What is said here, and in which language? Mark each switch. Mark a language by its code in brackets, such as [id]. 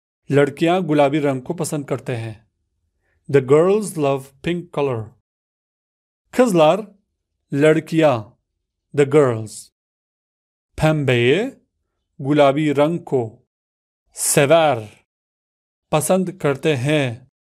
[hi] लड़कियां गुलाबी रंग को पसंद करते हैं. [en] The girls love pink color. [tr] Kızlar, [hi] लड़कियां, [en] the girls. [tr] Pembeyi, [hi] गुलाबी रंग को [tr] sever, [hi] पसंद करते हैं.